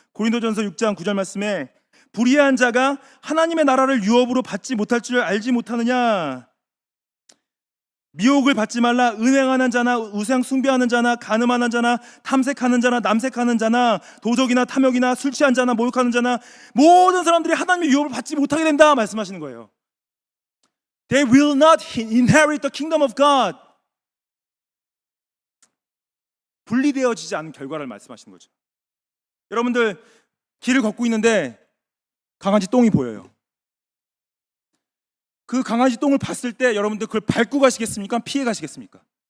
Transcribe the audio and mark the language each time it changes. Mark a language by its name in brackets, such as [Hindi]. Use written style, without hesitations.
[Korean] 고린도전서 6장 9절 말씀에 불의한 자가 하나님의 나라를 유업으로 받지 못할 줄 알지 못하느냐. 미혹을 받지 말라. 음행하는 자나 우상 숭배하는 자나 간음하는 자나 탐색하는 자나 남색하는 자나 도적이나 탐욕이나 술 취한 자나 모욕하는 자나 모든 사람들이 하나님의 유업을 받지 못하게 된다 말씀하시는 거예요. [English] They will not inherit the kingdom of God. [Korean] 분리되어지지 않은 결과를 말씀하시는 거죠. 여러분들, 길을 걷고 있는데 강아지 똥이 보여요. 그 강아지 똥을 봤을 때 여러분들 그걸 밟고 가시겠습니까? 피해 가시겠습니까?